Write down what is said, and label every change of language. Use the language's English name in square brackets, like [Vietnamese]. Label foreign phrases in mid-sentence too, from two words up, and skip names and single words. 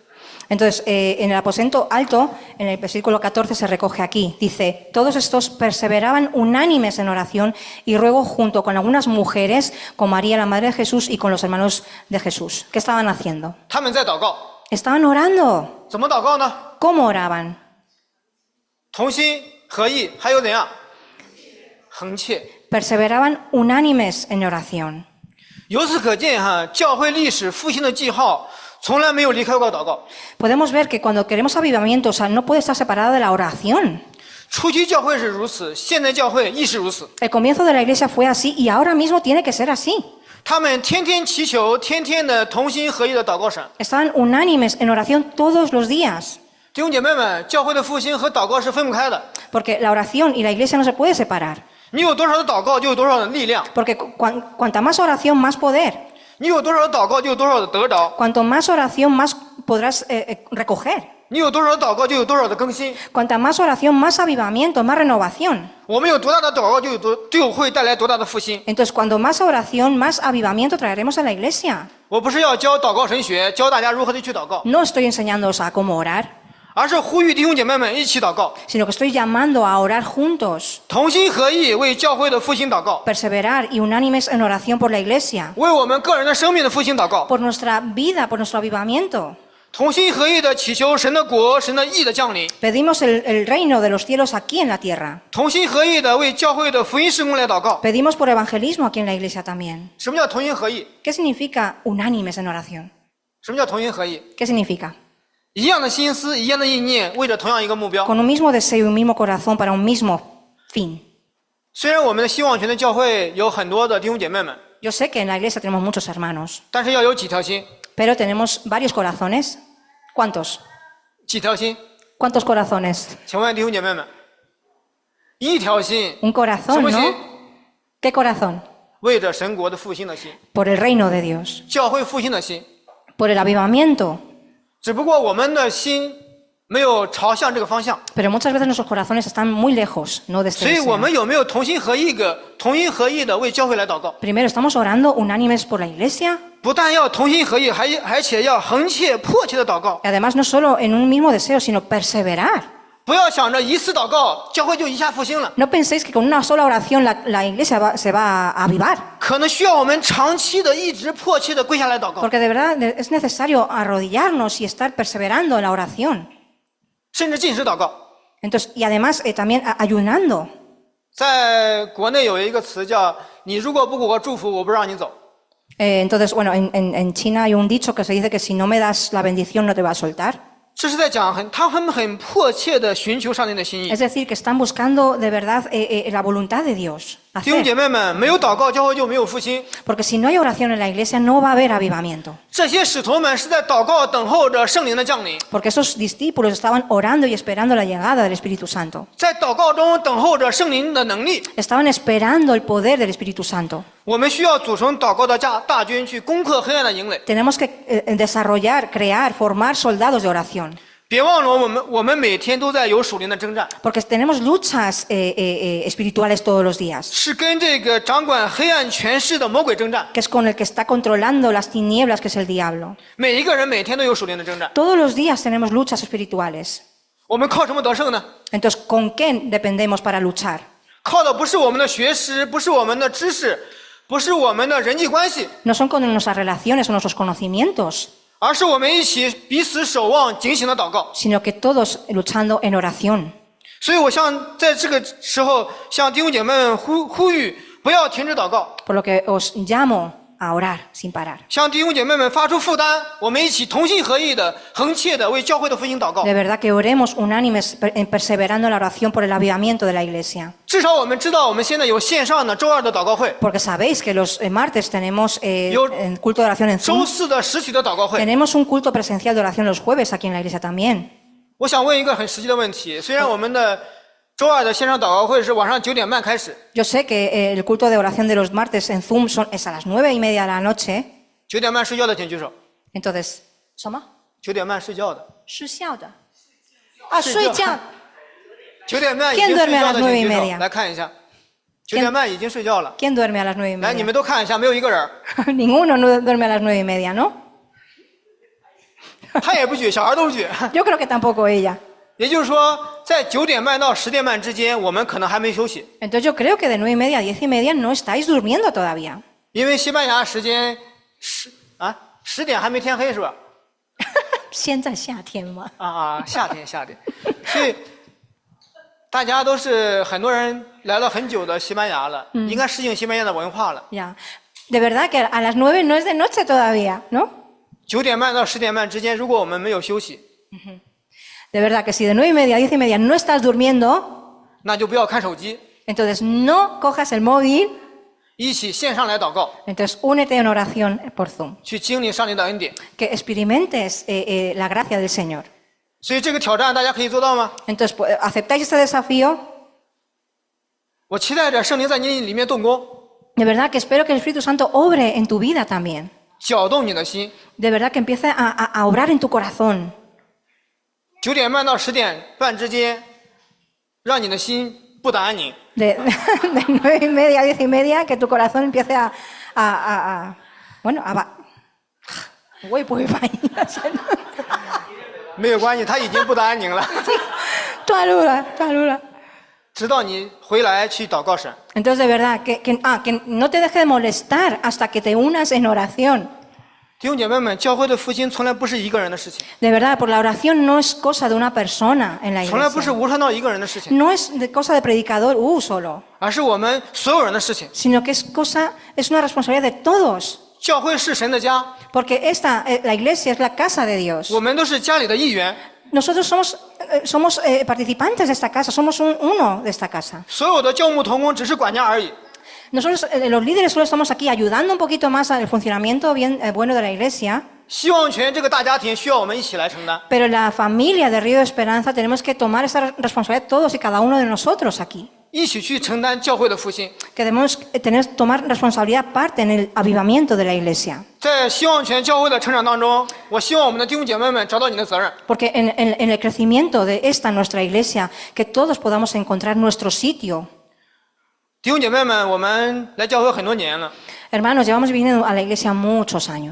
[Spanish] Entonces, en el aposento alto, en el versículo 14 se recoge aquí, dice, todos estos perseveraban unánimes en oración y ruego junto con algunas mujeres, con María, la madre de Jesús, y con los hermanos de Jesús. ¿Qué estaban haciendo? [Chinese] 他们在祷告。 [Spanish] Estaban orando. [Chinese] 怎么祷告呢？ [Spanish] ¿Cómo oraban? [Chinese] 同心合意，还有怎样？横切。 [Spanish] Perseveraban unánimes en oración. [Chinese] 由此可见，教会历史复兴的记号从来没有离开过祷告。 [Spanish] Podemos ver que cuando queremos avivamiento, o sea, no puede estar separada de la oración. [Chinese] 初期教会是如此，现在教会亦是如此。 [Spanish] El comienzo de la iglesia fue así y ahora mismo tiene que ser así. [Chinese] 他们天天祈求，天天的同心合意的祷告神。 [Spanish] Estaban unánimes en oración todos los días. [Chinese] 弟兄姐妹们，教会的复兴和祷告是分不开的。 [Spanish] Porque la oración y la iglesia no se puede separar. [Chinese] 你有多少的祷告，就有多少的力量； [Spanish] Porque cuanta más oración, más poder. [Chinese] 你有多少的祷告，就有多少的得着。 [Spanish] Cuanto más oración, más podrás recoger. [Chinese] 你有多少的祷告，就有多少的更新。 [Spanish] Cuanta más oración, más avivamiento, más renovación. [Chinese] 我们有多大的祷告，就会带来多大的复兴。 [Spanish] Entonces, cuando más oración, más avivamiento traeremos a la iglesia. [Chinese] 我不是要教祷告神学，教大家如何的去祷告， [Spanish] No estoy enseñándoos a cómo orar, [Chinese] 而是呼吁弟兄姐妹们一起祷告， [Spanish] sino que estoy llamando a orar juntos, [Chinese] 同心合意为教会的复兴祷告， [Spanish] perseverar y unánimes en oración por la iglesia, [Chinese] 为我们个人的生命的复兴祷告， [Spanish] por nuestra vida, por nuestro avivamiento. [Chinese] 同心合意的祈求神的国、神的义的降临， [Spanish] Pedimos el reino de los cielos aquí en la tierra. [Chinese] 同心合意的为教会的福音事工来祷告。 [Spanish] Pedimos por evangelismo aquí en la iglesia también. [Chinese] 什么叫同心合意？ [Spanish] ¿Qué significa unánimes en oración? [Chinese] 什么叫同心合意？ [Spanish] ¿Qué significa? [Chinese] 一样的心思，一样的意念，为着同样一个目标。 [Spanish] Con un mismo deseo y un mismo corazón para un mismo fin. [Chinese] 虽然我们的希望泉的教会有很多的弟兄姐妹们， [Spanish] Yo sé que en la iglesia tenemos muchos hermanos, [Chinese] 但是要有几条心， [Spanish] pero tenemos varios corazones. ¿Cuántos? [Chinese] 几条心？ [Spanish] ¿Cuántos corazones? [Chinese] 请问弟兄姐妹们，一条心， [Spanish] Un corazón, [Chinese] 什么心？ [Spanish] ¿no? ¿Qué corazón? [Chinese] 为着神国的复兴的心， [Spanish] Por el reino de Dios, [Chinese] 教会复兴的心。 [Spanish] por el avivamiento. [Chinese] 只不过我们的心没有朝向这个方向， [Spanish] Pero muchas veces nuestros corazones están muy lejos, ¿no? De este [Chinese] 所以我 [Spanish] deseo. [Chinese] 们有没有同心合意的为教会来祷告？ [Spanish] Primero, ¿estamos orando unánimes por la iglesia? [Chinese] 不但要同心合意，而且要恒切迫切的祷告。 [Spanish] Y además, no solo en un mismo deseo, sino perseverar. [Chinese] 不要想着一次祷告，教会就一下复兴了， [Spanish] No penséis que con una sola oración la iglesia se va a avivar. [Chinese] 可能需要我们长期的一直迫切的跪下来祷告， [Spanish] Porque de verdad es necesario arrodillarnos y estar perseverando en la oración. [Chinese] 甚至禁食祷告。 [Spanish] Entonces, y además también ayunando. [Chinese] 在国内有一个词叫“你如果不给我祝福，我不让你走 [Spanish] Entonces, bueno, en China hay un dicho que se dice que si no me das la bendición no te va a soltar. ”， [Chinese] 这是在讲他们很迫切的寻求上帝的心意 [Spanish] Es。decir, que están buscando de verdad la voluntad de Dios. [Chinese] 弟兄 [Spanish] hacer. [Chinese] 姐妹们，没有祷告，教会就没有复兴。 [Spanish] Porque si no hay oración en la iglesia no va a haber avivamiento. [Chinese] 这些使徒们是在祷告等候着圣灵的降临， [Spanish] Porque esos discípulos estaban orando y esperando la llegada del Espíritu Santo. [Chinese] 在祷告中等候着圣灵的能力。 [Spanish] Estaban esperando el poder del Espíritu Santo. [Chinese] 我们需要组成祷告的大军，去攻克黑暗的营垒。 [Spanish] Tenemos que desarrollar, crear, formar soldados de oración. [Chinese] 别忘了，我们每天都在有属灵的征战， [Spanish] Porque tenemos luchas espirituales todos los días. [Chinese] 是跟这个掌管黑暗权势的魔鬼征战。 [Spanish] Que es con el que está controlando las tinieblas, que es el diablo. [Chinese] 每一个人每天都有属灵的征战。 [Spanish] Todos los días tenemos luchas espirituales. [Chinese] 我们靠什么得胜呢？ [Spanish] Entonces, ¿con qué dependemos para luchar? [Chinese] 靠的不是我们的学识，不是我们的知识，不是我们的人际关系， [Spanish] No son con nuestras relaciones o nuestros conocimientos, [Chinese] 而是我们一起彼此守望、警醒的祷告。 [Spanish] sino que todos luchando en oración. [Chinese] 所以我在这个时候向弟兄姐妹们呼吁，不要停止祷告， [Spanish] Por lo que os llamo a orar sin parar. [Chinese] 向弟兄姐妹们发出负担，我们一起同心合意的、恒切的为教会的复兴祷告。 [Spanish] De verdad que oremos unánimes, perseverando en la oración por el avivamiento de la iglesia. [Chinese] 至少我们知道，我们现在有线上的周二的祷告会， [Spanish] Porque sabéis que los martes tenemos en culto de oración en [Chinese] 周 [Spanish] Zoom. [Chinese] 四的实体的祷告会。 [Spanish] Tenemos un culto presencial de oración los jueves aquí en la iglesia también. [Chinese] 我想问一个很实际的问题：虽然我们的周二的线上祷告会是晚上9点半开始， [Spanish] Yo sé que el culto de oración de los martes en Zoom es a las 9:30 de la noche. [Chinese] 9 点半睡觉的请举手。 [Spanish] Entonces, ¿soma? [Chinese] 9点半睡觉的，睡觉的。啊，睡觉。 9点半已经睡觉的请举 [Spanish] 9:30 [Chinese] 手，来看一下。9点半已经睡觉了， [Spanish] ¿Quién duerme a las [Chinese] 来，你 [Spanish] 9:30? [Chinese] 们都看一下，没有一个人， [Spanish] Ninguno no duerme a las 9:30, ¿no? [Chinese] 他也不举，小孩都不举。 [Spanish] Yo creo que tampoco ella. [Chinese] 也就是说，在9点半到10点半之间，我们可能还没休息， [Spanish] Entonces yo creo que de 9:30 a 10:30 no estáis durmiendo todavía. [Chinese] 因为西班牙时间10点还没天黑是吧？现在夏天吗？夏天，所以大家都是很多人来了很久的西班牙了，应该适应西班牙的文化了。 [Spanish] Ya. De verdad que a las 9 no es de noche todavía, ¿no? [Chinese] 9 点半到10点半之间，如果我们没有休息， [Spanish] De verdad que si de 9:30 a 10:30 no estás durmiendo, [Chinese] 那就不要看手机， [Spanish] entonces no cojas el móvil, [Chinese] 一起线上来祷告， [Spanish] entonces únete en oración por Zoom. [Chinese] 去经历上帝的恩典。 [Spanish] Que experimentes la gracia del Señor. [Chinese] 所以这个挑战大家可以做到吗？ [Spanish] Entonces, ¿aceptáis este desafío? [Chinese] 我期待着圣灵在你里面动工， [Spanish] De verdad que espero que el Espíritu Santo obre en tu vida también. [Chinese] 搅动你的心， [Spanish] De verdad que empiece a obrar en tu corazón. [Chinese] 9 点半到10点半之间，让你的心不得安宁。 [Spanish] De 9:30 a 10:30, que tu corazón empiece bueno, Uy, pues vaya. [Chinese] 没有关系，他已经不得安宁了。 [Spanish] Tú alura. [Chinese] 直到你回来去祷告神。 [Spanish] Entonces, de verdad, que no te deje de molestar hasta que te unas en oración. [Chinese] 弟兄姐妹们，教会的复兴从来不是一个人的事情， [Spanish] De verdad, por la oración no es cosa de una persona en la [Chinese] 从来不是 [Spanish] iglesia. [Chinese] 吴传道一个人的事情， [Spanish] No es cosa de predicador solo, [Chinese] 而是我们所有人的事情。 [Spanish] sino que es una responsabilidad de todos. [Chinese] 教会是神的家， [Spanish] Porque la iglesia es la casa de Dios. [Chinese] 我们都是家里的一员， [Spanish] Nosotros somos participantes de esta casa, somos uno de esta casa. [Chinese] 所有的教牧同工只是管家而已。 [Spanish] Nosotros, los líderes, solo estamos aquí ayudando un poquito más al funcionamiento bueno de la iglesia, [Chinese] 希望泉这个大家庭需要我们一起来承担。 [Spanish] pero la familia de Río de Esperanza tenemos que tomar esa responsabilidad todos y cada uno de nosotros aquí. [Chinese] 一起去承担教会的复兴。 [Spanish] Que debemos tomar responsabilidad parte en el avivamiento de la iglesia. [Chinese] 在希望泉教会的成长当中，我希望我们的弟兄姐妹们找到你的责任。 [Spanish] Porque en el crecimiento de nuestra iglesia, que todos podamos encontrar nuestro sitio. [Chinese] 弟兄姐妹们，我们来教会很多年了， [Spanish] Hermanos, llevamos viniendo a la iglesia muchos años.